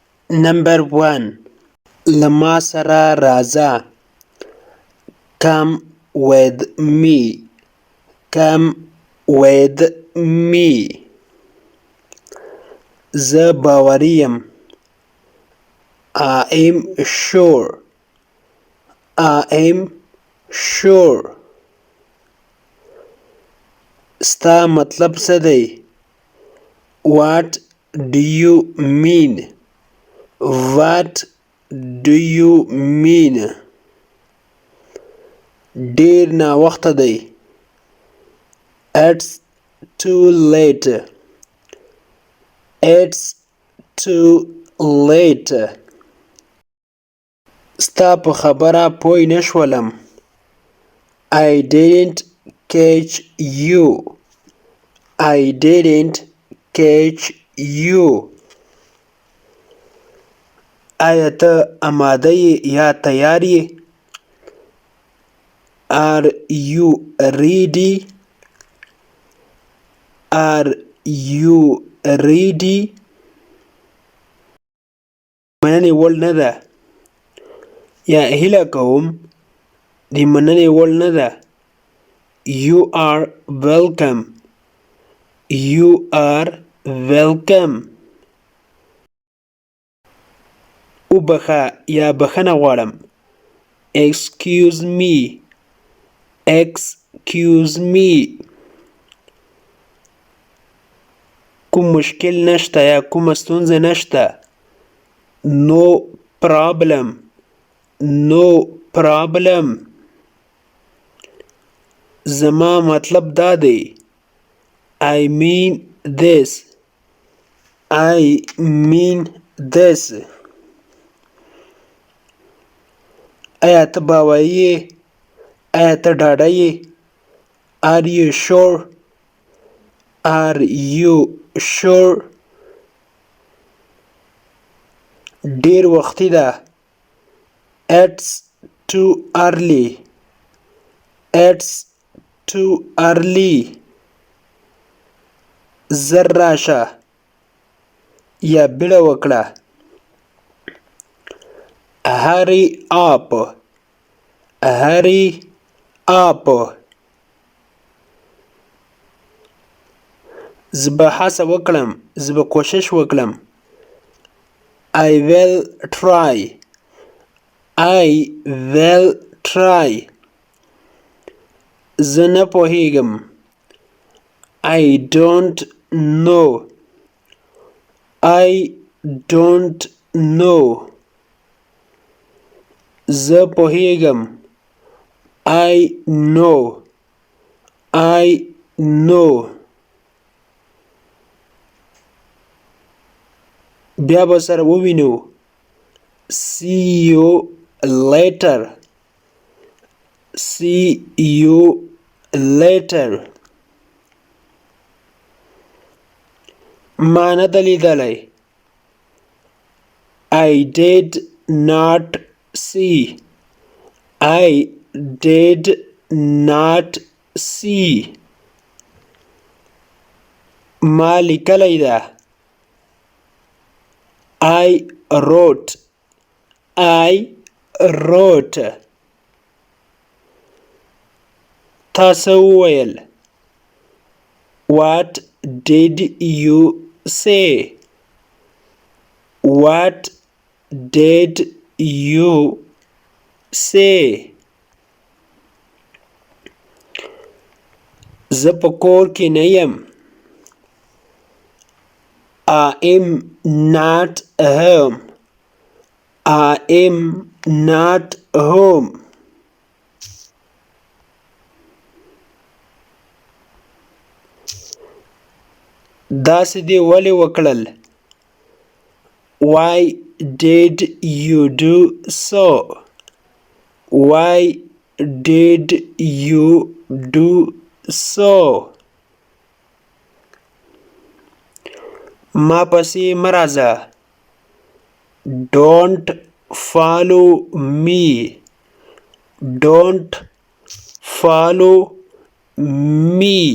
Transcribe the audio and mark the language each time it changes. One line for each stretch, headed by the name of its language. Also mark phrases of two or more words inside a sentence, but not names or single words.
English: Number 1.
Pashto: له ما سره راځه.
English: Come with me. Come with me.
Pashto: زه باوري یم.
English: I am sure. I am sure.
Pashto: ستا مطلب څه دی؟
English: What do you mean? What do you mean?
Pashto: ډیر ناوخته دی.
English: It's too late. It's too late.
Pashto: ستا په خبره پوی نشولم.
English: I didn't catch you. I didn't catch you.
Pashto: آیا ته آماده یې یا تیار یې؟
English: Are you ready? Are you ready?
Pashto: مننې وړ نه ده یا هیله کوم د مننې وړ نه ده.
English: You are welcome. You are welcome.
Pashto: وبخه یا بخښنه غواړم.
English: Excuse me. Excuse me.
Pashto: کوم مشکل نشته یا کومه ستونزه نشته.
English: No problem. No problem.
Pashto: زما مطلب دا دی.
English: I mean this. I mean this.
Pashto: آیا ته باوري یې؟ آیا ته ډاډه یې؟
English: Are you sure? Are you sure?
Pashto: ډیر وختي ده.
English: It's too early. It's too early.
Pashto: زر راشه یا بیړه وکړه.
English: Hurry up. Hurry up.
Pashto: زه به هڅه وکړم. زه به کوشش وکړم.
English: I will try. I will try.
Pashto: زه نه پوهیږم.
English: I don't know. I don't know.
Pashto: زه پوهیږم.
English: I know. I know.
Pashto: بیا به سره ووینو.
English: See you later. See you later.
Pashto: ما نه ده لیدلی.
English: I did not see. I did not see.
Pashto: ما لیکلی ده.
English: I wrote. I wrote.
Pashto: تاسو وویل.
English: What did you say? What did you say?
Pashto: زه په کور کې نه یم.
English: I am not home. I am not home.
Pashto: داسې دې ولې وکړل؟
English: Why did you do so? Why did you do so?
Pashto: ما پسې مه راځه.
English: Don't follow me. Don't follow me.